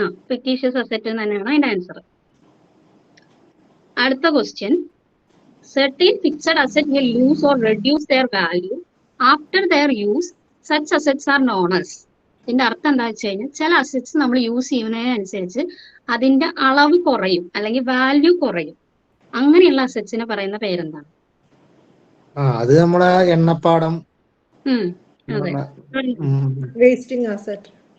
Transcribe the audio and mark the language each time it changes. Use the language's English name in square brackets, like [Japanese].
[Malayalam] Fictitious asset തന്നെയാണ് അതിന്റെ answer. അടുത്ത question. [English] Certain fixed asset will lose or reduce their value after their use. Such assets are known as. [Malayalam] ഇതിന്റെ അർത്ഥം എന്താ വെച്ച് കഴിഞ്ഞാൽ ചില അസറ്റ്സ് നമ്മൾ യൂസ് ചെയ്യുന്നതിനനുസരിച്ച് അതിന്റെ അളവ് കുറയും അല്ലെങ്കിൽ വാല്യൂ കുറയും. അങ്ങനെയുള്ള അസറ്റ്സിനെ പറയുന്ന പേരെന്താണ്? അത് നമ്മളെ എണ്ണപ്പാടം. അതെ, വേസ്റ്റിംഗ് അസറ്റ്.